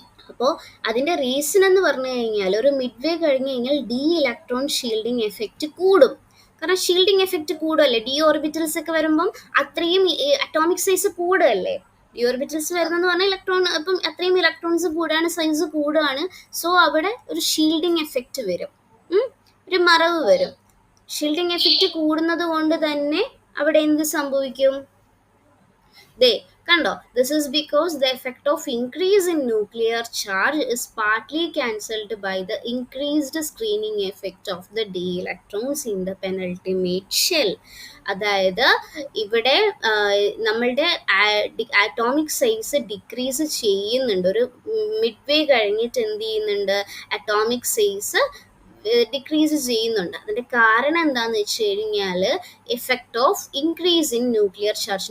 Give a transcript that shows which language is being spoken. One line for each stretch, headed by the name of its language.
Malayalam: അപ്പോൾ അതിന്റെ റീസൺ എന്ന് പറഞ്ഞു കഴിഞ്ഞാൽ, ഒരു മിഡ്വേ കഴിഞ്ഞ് കഴിഞ്ഞാൽ ഡി ഇലക്ട്രോൺ ഷീൽഡിങ് എഫക്റ്റ് കൂടും. കാരണം ഷീൽഡിങ് എഫക്റ്റ് കൂടുമല്ലേ, ഡി ഓർബിറ്റൽസ് ഒക്കെ വരുമ്പം അത്രയും അറ്റോമിക് സൈസ് കൂടുകയല്ലേ. ഡി ഓർബിറ്റൽസ് വരുന്നതെന്ന് പറഞ്ഞാൽ ഇലക്ട്രോൺ, അപ്പം അത്രയും ഇലക്ട്രോൺസ് കൂടുകയാണ്, സൈസ് കൂടുകയാണ്. സോ അവിടെ ഒരു ഷീൽഡിങ് എഫക്റ്റ് വരും, ഒരു മറവ് വരും. ഷീൽഡിങ് എഫക്റ്റ് കൂടുന്നത് കൊണ്ട് തന്നെ അവിടെ എന്ത് സംഭവിക്കും, കണ്ടോ,
English: this is because the effect of increase in nuclear charge is partly cancelled by the increased screening effect of the d electrons in the penultimate shell.
Malayalam: അതായത് ഇവിടെ നമ്മളുടെ അറ്റോമിക് സൈസ് ഡിക്രീസ് ചെയ്യുന്നുണ്ട്. ഒരു മിഡ്വേ കഴിഞ്ഞിട്ട് എന്ത് ചെയ്യുന്നുണ്ട്, അറ്റോമിക് സൈസ് ഡിക്രീസ് ചെയ്യുന്നുണ്ട്. അതിന്റെ കാരണം എന്താന്ന് വെച്ച് കഴിഞ്ഞാൽ,
English: Effect of increase in nuclear charge.